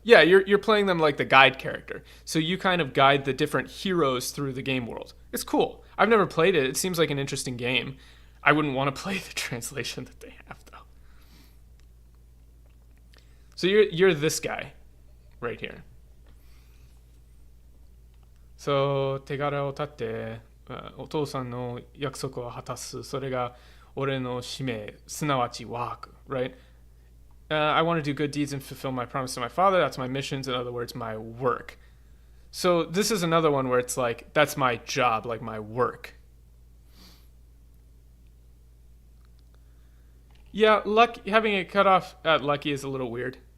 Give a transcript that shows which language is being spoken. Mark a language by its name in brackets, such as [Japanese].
[English] Yeah, you're playing them like the guide character. So you kind of guide the different heroes through the game world. It's cool. I've never played it. It seems like an interesting game. I wouldn't want to play the translation that they have, though. So you're this guy right here. [Japanese] So 手柄を立ってお父さんの約束を果たす。それが俺の使命、すなわちワーク、right? [English] I want to do good deeds and fulfill my promise to my father. That's my missions. In other words, my work. So this is another one where it's like, that's my job, like my work. Yeah, having it cut off at lucky is a little weird.